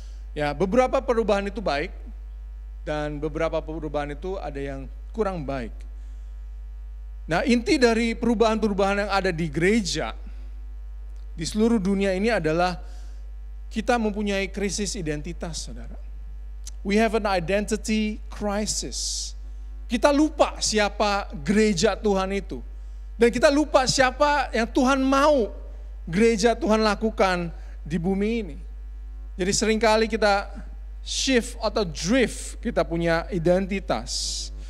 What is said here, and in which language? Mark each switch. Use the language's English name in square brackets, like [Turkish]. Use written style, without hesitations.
[Indonesian] Ya, beberapa perubahan itu baik dan beberapa perubahan itu ada yang kurang baik. Nah, inti dari perubahan-perubahan yang ada di gereja di seluruh dunia ini adalah kita mempunyai krisis identitas, saudara. [English] We have an identity crisis. [Indonesian] Kita lupa siapa gereja Tuhan itu. Dan kita lupa siapa yang Tuhan mau gereja Tuhan lakukan di bumi ini. Jadi seringkali kita shift atau drift, kita punya identitas.